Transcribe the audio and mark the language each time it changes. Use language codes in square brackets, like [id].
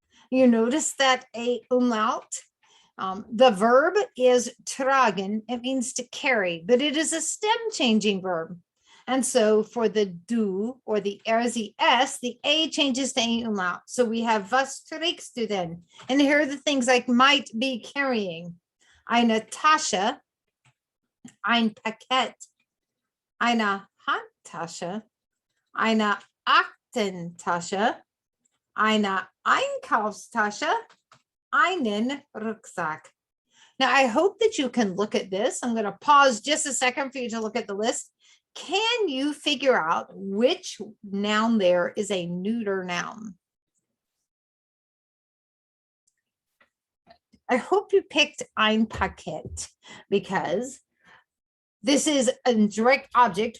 [en] You notice that a umlaut. The verb is tragen. It means to carry, but it is a stem changing verb. And so for the du or the RZS, the A changes to a umlaut. So we have [de] was trägst du denn? [en] And here are the things I might be carrying. [de] Eine Tasche, ein Paket, eine Handtasche, eine Aktentasche, eine Einkaufstasche, einen Rucksack. [en] Now, I hope that you can look at this. I'm going to pause just a second for you to look at the list. Can you figure out which noun there is a neuter noun? I hope you picked ein Paket because this is a direct object.